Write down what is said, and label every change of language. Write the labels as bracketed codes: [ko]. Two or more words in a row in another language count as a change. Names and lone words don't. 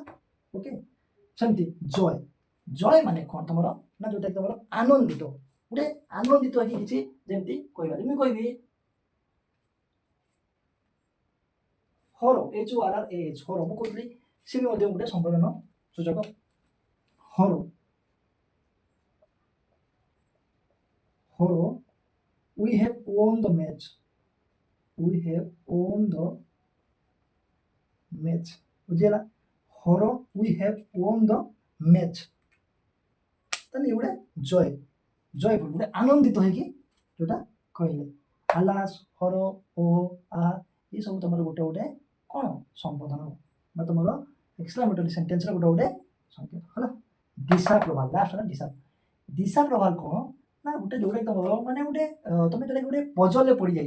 [or] ଓକେ, ସେମିତି ଜୟ ମାନେ କ'ଣ ତୁମର ନା ଯେଉଁଟାକି ତୁମର ଆନନ୍ଦିତ, ଗୋଟେ ଆନନ୍ଦିତ ହେଇକି କିଛି ଯେମିତି କହିବା। ମୁଁ କହିବି ହର, HURRH, ହର ମୁଁ କହୁଥିଲି ସିଏ ବି ମଧ୍ୟ ଗୋଟେ ସମ୍ବୋଧନ ସୂଚକ। ହର, [en] we have won the match, [or] ବୁଝିଗଲା। ହର, [en] we have won the match, [or] ତାହେଲେ ଗୋଟେ ଜୟଫୁଲ ଗୋଟେ ଆନନ୍ଦିତ ହେଇକି ଯୋଉଟା କହିଲେ। ଆଲାସ୍, ହର, ଓ, ଆହା, ଏ ସବୁ ତୁମର ଗୋଟେ ଗୋଟେ କ'ଣ ସମ୍ବୋଧନ ବା ତୁମର [en] exclamatory sentence's [or] ଗୋଟେ ସଂକେତ ହେଲା। ଦିଶା ପ୍ରଭାବ, ଲାଷ୍ଟ ହେଲା ଦିଶା ପ୍ରଭାବ କ'ଣ ନା ଗୋଟେ ଯୋଉଟା ତୁମର ମାନେ ଗୋଟେ ତୁମେ ଯୋଉଟା ଗୋଟେ ପଜଲରେ ପଡ଼ିଯାଇଛ।